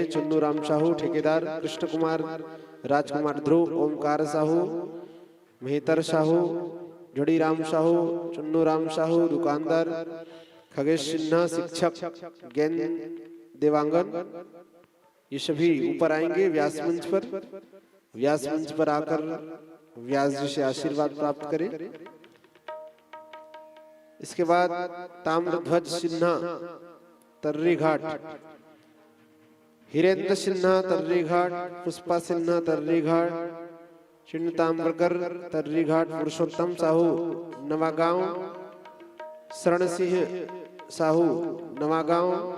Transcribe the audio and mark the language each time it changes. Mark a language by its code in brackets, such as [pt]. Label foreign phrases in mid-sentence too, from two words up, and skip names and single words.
[hi] चुन्नू राम साहू ठेकेदार, कृष्ण कुमार, राजकुमार ध्रुव, ओमकार साहू, मेहतर साहू, जड़ीराम साहू, चुन्नू राम साहू दुकानदार, खगेश सिन्हा शिक्षक, गेंद देवांगन, ये सभी ऊपर आएंगे व्यास मंच पर। व्यास मंच पर आकर व्यास जी से आशीर्वाद प्राप्त करें। इसके बाद ताम्रध्वज सिन्हा तर्री घाट, हिरेंद्र सिन्हा तर्री घाट, पुष्पा सिन्हा तर्री घाट, चिन्ह ताम्रकर तर्री घाट, पुरुषोत्तम साहू नवागांव, शरण सिंह साहू नवागांव,